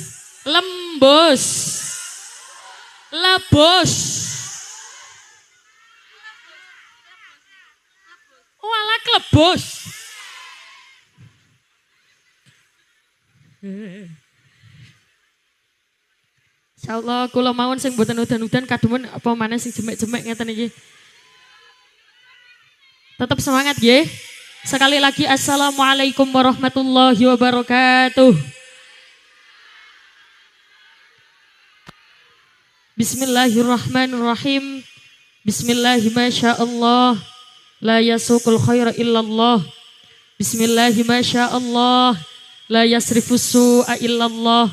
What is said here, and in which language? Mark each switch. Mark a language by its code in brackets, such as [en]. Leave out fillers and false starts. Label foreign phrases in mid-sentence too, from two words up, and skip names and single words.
[jv] Lebos. Walah klebos. Insyaallah kula mawon sing mboten udan-udan kademen apa maneh sing jemek-jemek ngeten iki. Tetap semangat nggih. [id] Sekali lagi [ar] السلام عليكم ورحمة الله وبركاته. Bismillahirrahmanirrahim. Bismillahirrahmanirrahim. لا يسوق الخير إلا الله. Bismillahirrahmanirrahim. لا يصرف السوء إلا الله.